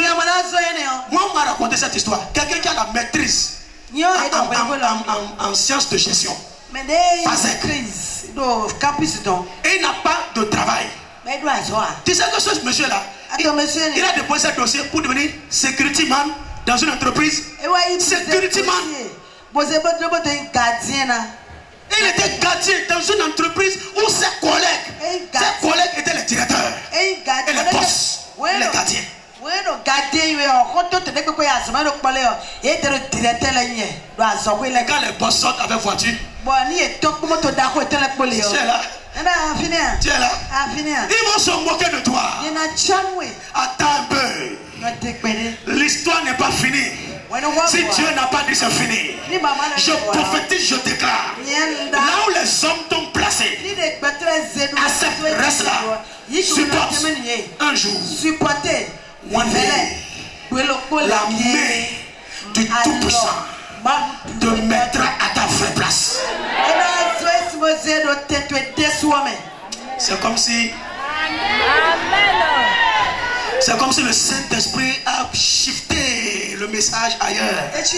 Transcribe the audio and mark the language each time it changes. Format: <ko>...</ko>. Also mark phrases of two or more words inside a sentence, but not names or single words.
<fr>Moi on m'a raconté cette histoire. Quelqu'un qui a la maîtrise en sciences de gestion. Et il n'a pas de travail. Tu sais que ce monsieur là, il a déposé ce dossier pour devenir</fr> <en>security man</en> <fr>dans une entreprise.</fr> <en>Security man.</en> <fr>Il était gardien dans une entreprise où ses collègues étaient les directeurs et les boss, les gardiens. Quand les boss sortent avec voiture, tu es là. Ils vont se moquer de toi. Attends un peu. L'histoire n'est pas finie. Si Dieu n'a pas dit c'est fini, je prophétise, je déclare, là où les hommes t'ont placé, accepte, reste là, supporte un jour,</fr> <en>one day,</en> <fr>la main du Tout-Puissant te mettra à ta vraie place. C'est comme si le Saint-Esprit a shifté le message ailleurs.</fr>